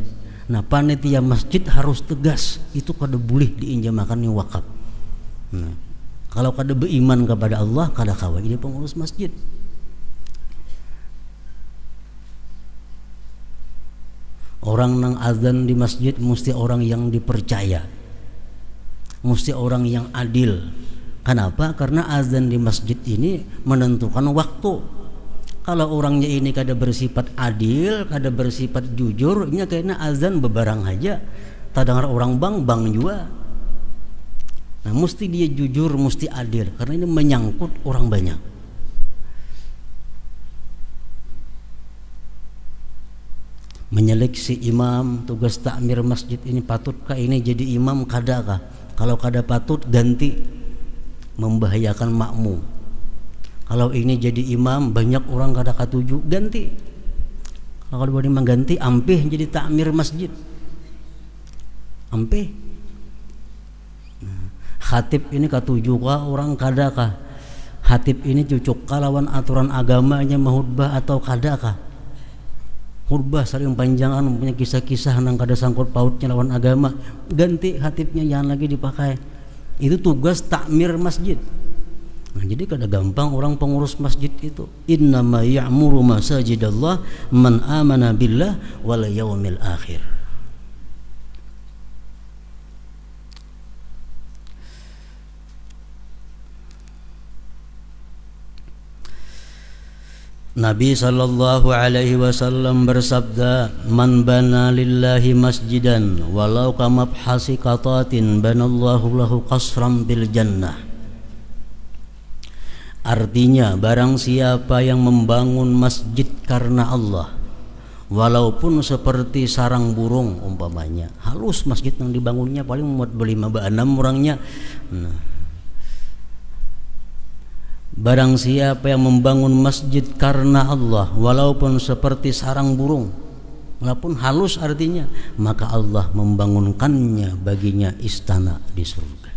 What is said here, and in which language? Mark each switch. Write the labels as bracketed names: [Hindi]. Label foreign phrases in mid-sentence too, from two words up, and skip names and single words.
[Banjar] Nah panitia masjid harus tegas, itu kada boleh diinjamakan yang wakaf. Nah, kalau kada beriman kepada Allah, kada kawa ini pengurus masjid. [Indonesian] Orang nang azan di masjid mesti orang yang dipercaya, mesti orang yang adil. Kenapa? Karena azan di masjid ini menentukan waktu. [Banjar] Kalau orangnya ini kada bersifat adil, kada bersifat jujur, ini kayaknya azan bebarang aja. [Indonesian] Tak dengar orang bang juga. Nah, mesti dia jujur, mesti adil, karena ini menyangkut orang banyak. Menyeleksi imam, tugas takmir masjid ini patutkah ini jadi imam, [Banjar] kadakah? Kalau kada patut ganti, membahayakan makmum. Kalau ini jadi imam banyak orang kada katuju, ganti. Kalau boleh mengganti, ampih jadi takmir masjid, ampih. Khatib ini katuju kah orang kada kah? Khatib ini cucuk kah lawan aturan agamanya mahutbah atau kada kah? Khutbah saling panjangan, punya kisah-kisah nang kada sangkut pautnya lawan agama, ganti khatibnya, jangan lagi dipakai. Itu tugas takmir masjid. Nah, jadi kada gampang orang pengurus masjid itu. [Arabic] إنما يعمر مساجد الله من آمن بالله واليوم الآخر. [Indonesian] Nabi [Arabic] صلى الله عليه وسلم [Indonesian] bersabda, [Arabic] "من بنى لله مسجدا ولو كمفحص قطاة بنى الله له قصرا في الجنة." [Indonesian] Artinya, barang siapa yang membangun masjid karena Allah, walaupun seperti sarang burung umpamanya, halus masjid yang dibangunnya paling muat 5-6 orangnya. Nah, barang siapa yang membangun masjid karena Allah, walaupun seperti sarang burung, walaupun halus artinya, maka Allah membangunkannya baginya istana di surga.